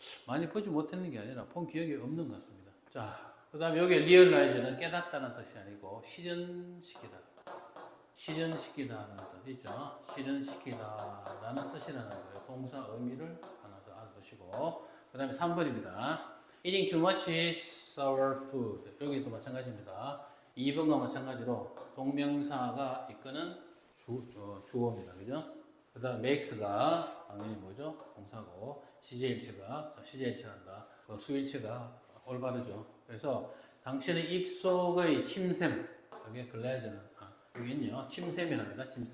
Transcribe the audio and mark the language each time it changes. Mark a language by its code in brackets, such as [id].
[ko] 많이 보지 못했는 게 아니라 본 기억이 없는 것 같습니다. 자, 그 다음에 여기 realize는 깨닫다는 뜻이 아니고 실현시키다. 실현시키다라는 뜻이죠. 실현시키다라는 뜻이라는 거예요. 동사 의미를 하나 더 알아두시고 그 다음에 3번입니다. [en] Eating too much sour food. [ko] 여기도 마찬가지입니다. 2번과 마찬가지로 동명사가 이끄는 주어입니다. 그죠? 그 다음 makes가 당연히 뭐죠? 동사고 CJ일치란다. 수일치가 올바르죠. 그래서 당신의 입속의 침샘, 여기 글래즈는 여기 있네요. 침샘이랍니다.